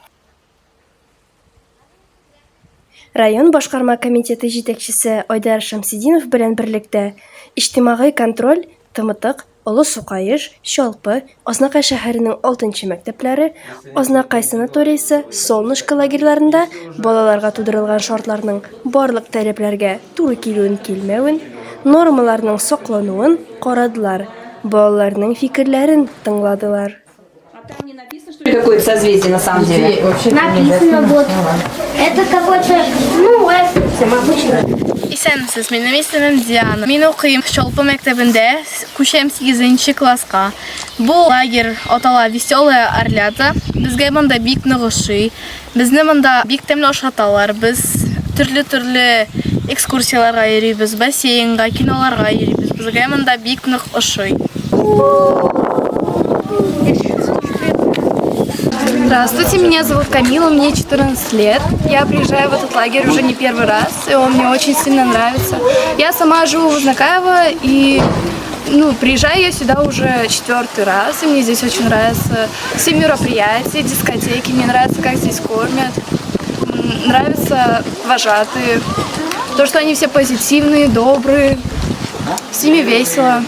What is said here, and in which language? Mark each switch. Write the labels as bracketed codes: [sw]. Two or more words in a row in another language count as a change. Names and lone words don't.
[tt] Район башкарма комитеты җитәкчесе Айдар Шамсидинов белән берлектә иҗтимагый контроль, Тымытык, Олы Сукаеш, Чалпы, Азнакай шәһәренең 6нчы мәктәпләре, Азнакай санаторийсы, Солнышко лагерьларында балаларга тудырылган шартларның барлык таләпләргә туры килүен килмәвен, нормаларның саклануын карадылар, балаларның фикерләрен тыңладылар. [ru] Какое-то созвездие на самом деле? Написано вот. Это какой-то, обычно. [tt] Исәнмесез, минем исемем Диана. Мин укыйм Чалпы мәктәбендә, күчәм 8нче класска. Бу лагерь атала Веселая Орлята. Безгә монда бик нык ошый. Безне монда бик тәмле ашаталар. Без төрле экскурсияларга йөрибез, бассейнга, киноларга йөрибез. Безгә монда бик нык ошый. [ru] Здравствуйте, меня зовут Камила, мне 14 лет. Я приезжаю в этот лагерь уже не первый раз, и он мне очень сильно нравится. Я сама живу в Азнакаево, и приезжаю я сюда уже 4-й раз, и мне здесь очень нравятся все мероприятия, дискотеки, мне нравится, как здесь кормят, нравятся вожатые, то, что они все позитивные, добрые, с ними весело.